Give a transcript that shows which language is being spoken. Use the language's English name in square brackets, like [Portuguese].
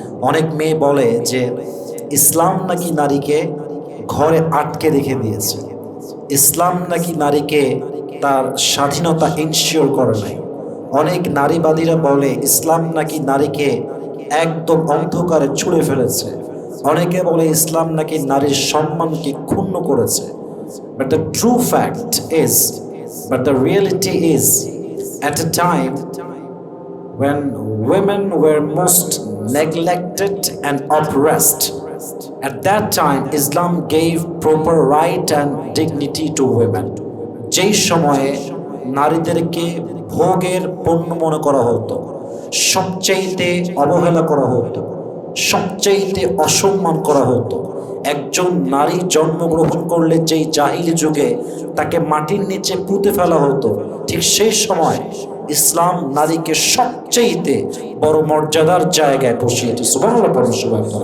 [Bangla] অনেক মেয়ে বলে যে ইসলাম নাকি নারীকে ঘরে আটকে রেখে দিয়েছে, ইসলাম নাকি নারীকে তার স্বাধীনতা ইনশিওর করে নাই। অনেক নারীবাদীরা বলে ইসলাম নাকি নারীকে একদম অন্ধকারে ছুঁড়ে ফেলেছে। অনেকে বলে ইসলাম নাকি নারীর সম্মানকে ক্ষুণ্ণ করেছে। [English] But the true fact is, but the reality is, at a time when women were most neglected and oppressed, at that time Islam gave proper right and dignity to women. [Bangla] যেই সময়ে নারীদেরকে ভোগের পণ্য মনে করা হতো, সবচাইতে অবহেলা করা হতো, সবচাইতে অসম্মান করা হতো। একজন নারী জন্মগ্রহণ করলে যেই জাহিলি যুগে তাকে মাটির নিচে পুঁতে ফেলা হতো, ঠিক সেই সময় ইসলাম নারীকে সবচাইতে বড় মর্যাদার জায়গায় বসিয়েছে। সুবহানাল্লাহ পড়ুন সবাই।